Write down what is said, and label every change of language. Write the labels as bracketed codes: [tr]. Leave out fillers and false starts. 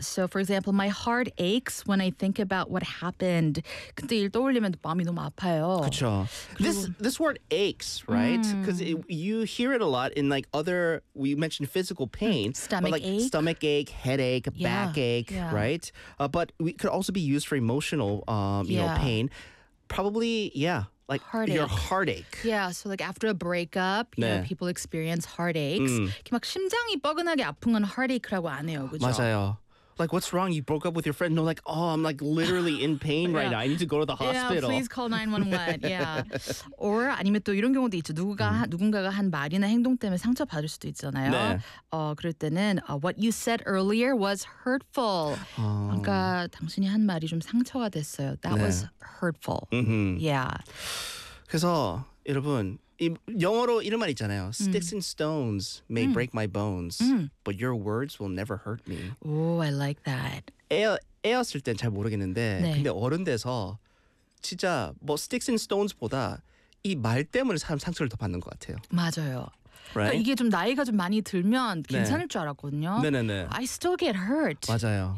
[en] So for example, my heart aches when I think about what happened. [ko] 근데 일 떠올리면 마음이 너무 아파요. 그렇죠. [en] This word aches, right? Because you hear it a lot in like other, we mentioned physical pain. Stomach ache, headache, yeah. backache, yeah. right? But it could also be used for emotional you know, pain. Probably, yeah, like heartache. Your heartache. Yeah, so like after a breakup, you [ko] 네. [en] know, people experience heartaches. [ko] 막 심장이 뻐근하게 아픈 건 heartache라고 안 해요, 그죠? 맞아요. [en] Like, what's wrong? You broke up with your friend. No, like, I'm like literally in pain yeah. right now. I need to go to the hospital. Yeah, please call 911. yeah. [ko] Or 아니면 또 이런 경우도 있죠. 누군가가 한 말이나 행동 때문에 상처받을 수도 있잖아요. 네. 그럴 때는 [en] what you said earlier was hurtful. [ko] 그러니까 당신이 한 말이 좀 상처가 됐어요. [en] That [ko] 네. [en] was hurtful. Mm-hmm. Yeah. [ko] 그래서 여러분, 영어로 이런 말 있잖아요. [en] Sticks and stones may break my bones, but your words will never hurt me. Oh, I like that. [ko] 애였을 땐 잘 모르겠는데, 네. 근데 어른 돼서 진짜 뭐 [en] sticks and stones [ko] 보다 이 말 때문에 사람 상처를 더 받는 것 같아요. 맞아요. [en] Right? [ko] 그러니까 이게 좀 나이가 좀 많이 들면 괜찮을 네. 줄 알았거든요. 네네네. [en] I still get hurt. [ko] 맞아요.